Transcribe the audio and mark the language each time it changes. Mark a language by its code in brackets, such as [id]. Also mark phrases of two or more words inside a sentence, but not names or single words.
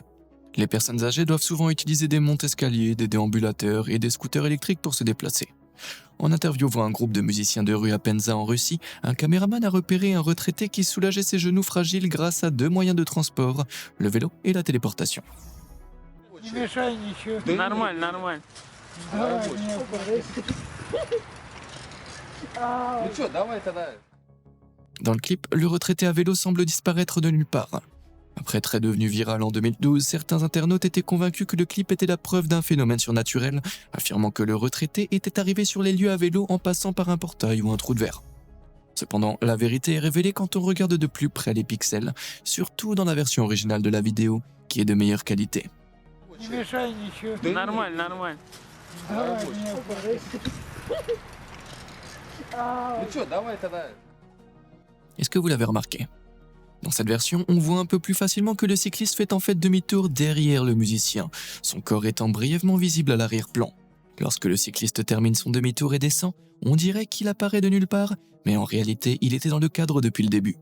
[fr] Les personnes âgées doivent souvent utiliser des montes-escaliers, des déambulateurs et des scooters électriques pour se déplacer. En interviewant un groupe de musiciens de rue à Penza en Russie, un caméraman a repéré un retraité qui soulageait ses genoux fragiles grâce à deux moyens de transport, le vélo et la téléportation. [ru] Не мешай ничего. Нормально, нормально. Давай, не упадешь. Ну что, давай тогда. [fr] Dans le clip, le retraité à vélo semble disparaître de nulle part. Après être devenu viral en 2012, certains internautes étaient convaincus que le clip était la preuve d'un phénomène surnaturel, affirmant que le retraité était arrivé sur les lieux à vélo en passant par un portail ou un trou de verre. Cependant, la vérité est révélée quand on regarde de plus près les pixels, surtout dans la version originale de la vidéo, qui est de meilleure qualité. [ru] Не мешай ничего. Нормально, нормально. Давай, не упадешь. Ну что, давай тогда. [fr] Est-ce que vous l'avez remarqué? Dans cette version, on voit un peu plus facilement que le cycliste fait en fait demi-tour derrière le musicien, son corps étant brièvement visible à l'arrière-plan. Lorsque le cycliste termine son demi-tour et descend, on dirait qu'il apparaît de nulle part, mais en réalité, il était dans le cadre depuis le début.